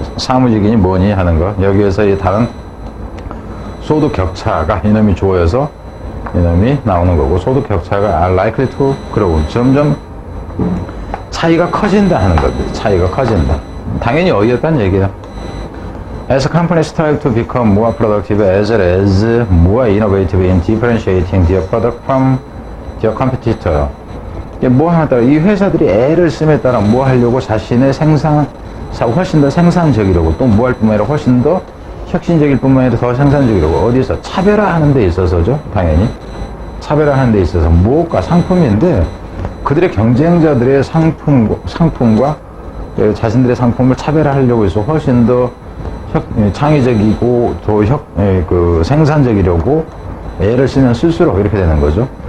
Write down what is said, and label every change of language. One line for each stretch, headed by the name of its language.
Korean: 사무직이니 뭐니 하는 거. 여기에서 이 다른 소득 격차가 이놈이 조여서 이놈이 나오는 거고, 소득 격차가
English: are likely to grow.
Korean: 점점 차이가 커진다 하는 겁니다. 차이가 커진다. 당연히 어이없다는 얘기예요.
English: As companies strive to become more productive as well as more innovative in differentiating their product from their competitor.
Korean: 뭐 하냐에 따라 이 회사들이 애를 씀에 따라 뭐 하려고 자신의 훨씬 더 생산적이려고, 또 뭐 할 뿐만 아니라 훨씬 더 혁신적일 뿐만 아니라 더 생산적이려고, 어디서 차별화하는 데 있어서죠. 당연히 차별화하는 데 있어서 무엇과 상품인데, 그들의 경쟁자들의 상품과 자신들의 상품을 차별화하려고 해서 훨씬 더 창의적이고 또 생산적이려고 애를 쓰면 쓸수록 이렇게 되는 거죠.